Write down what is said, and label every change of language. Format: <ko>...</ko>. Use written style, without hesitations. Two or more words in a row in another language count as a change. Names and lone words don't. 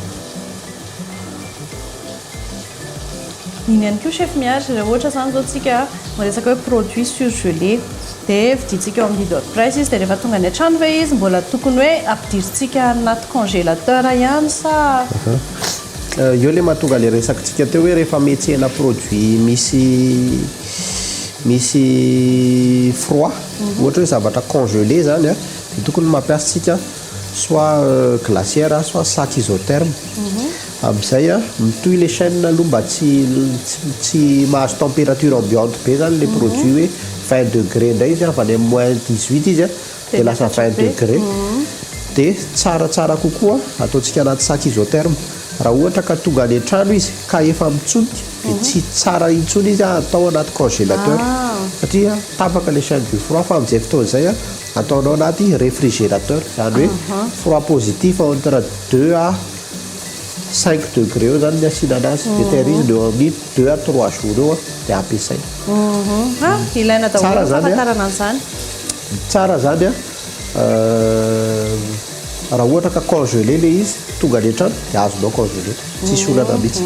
<mg>iny ihany koa chef miary raha ohatra zany zao tsika miresaka hoe</mg> <fr>produit surgelé</fr> <mg>dia vidintsika eo amin'ny leader price izy dia rehefa tonga any an-trano ve izy mbola tokony hoe ampidirintsika anaty congélateur ihany sa eo le mahatonga le resakintsika teo hoe rehefa metsena produit misy froid ohatra hoe zavatra congelé zany a dia tokony mampiasitsika</mg> <fr>soit glacière soit sac isotherme</fr> <mg>amin'izay a mitohy le chaîne aloha mba tsy mahazo</mg> <fr>température ambiante</fr> <mg>be zany le produit hoe 20 degré indray izy avy any moins 18 izy a dia lasa 20 degré dia tsaratsara kokoa ataontsika anaty</mg> <fr>sac isotherme</fr> <mg>raha ohatra ka tonga any an-trano izy ka efa mitsonika dia tsy tsara intsony izy atao anaty congélateur satria tapaka le</mg> <fr>chaîne du froid</fr> <mg>fa amin'izay fotoana izay a ataonao anaty réfrigérateur zany hoe</mg> <fr>froid positif entre 2 à 5 degré</fr> <mg>eo zany ny asiana anazy dia tehirizina eo amin'ny</mg> <fr>2 à 3 jours</fr> <mg>eo a dia ampiasay ilaina daholo fahafantarana an'izany tsara zany a raha ohatra ka congelé le izy tonga any an-trano dia azonao congelé tsisy olana mihitsy</mg>